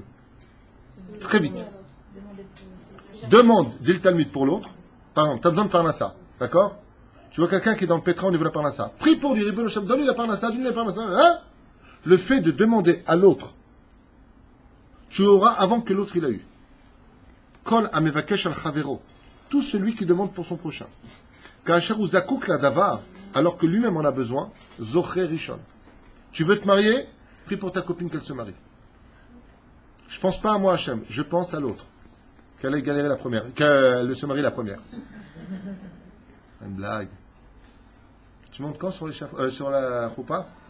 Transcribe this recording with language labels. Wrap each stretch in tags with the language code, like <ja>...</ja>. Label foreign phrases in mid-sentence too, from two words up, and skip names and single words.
<fr>Très vite. Demande, dit le Talmud pour l'autre. Par exemple, tu as besoin de Parnassa. D'accord? Tu vois quelqu'un qui est dans le pétrin au niveau de la Parnassa. Prie pour lui, donne-lui la Parnassa, donne-lui la Parnassa. Hein? Le fait de demander à l'autre, tu auras avant que l'autre il a eu.</fr> <he>כל המבקש על חברו.</he> <fr>Tout celui qui demande pour son prochain.</fr> <he>כשהוא זקוק לדבר,</he> <fr>alors que lui-même en a besoin,</fr> <he>זוכה ראשון.</he> <fr>Tu veux te marier? Prie pour ta copine qu'elle se marie. Je pense pas à moi, Hachem, je pense à l'autre. Qu'elle ait galéré la première, qu'elle se marie la première. Une blague. Tu montes quand sur la choupa?</fr>